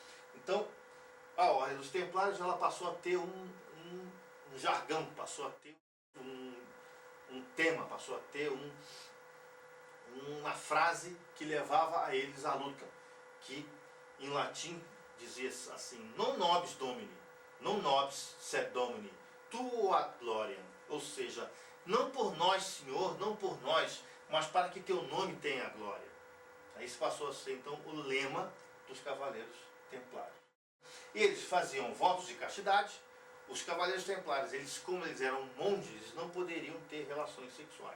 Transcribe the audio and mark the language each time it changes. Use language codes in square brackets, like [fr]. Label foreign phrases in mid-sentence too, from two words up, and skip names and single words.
[pt] Então, a ordem dos templários ela passou a ter um jargão, passou a ter um tema, passou a ter uma frase que levava a eles à luta, que em latim dizia assim: [la] non nobis domini, non nobis sed domini, tuo ad gloriam, [pt] ou seja, não por nós, Senhor, não por nós, mas para que teu nome tenha glória. Aí se passou a ser então o lema dos cavaleiros templários. Eles faziam votos de castidade. Os cavaleiros templários, como eles eram monges, eles não poderiam ter relações sexuais.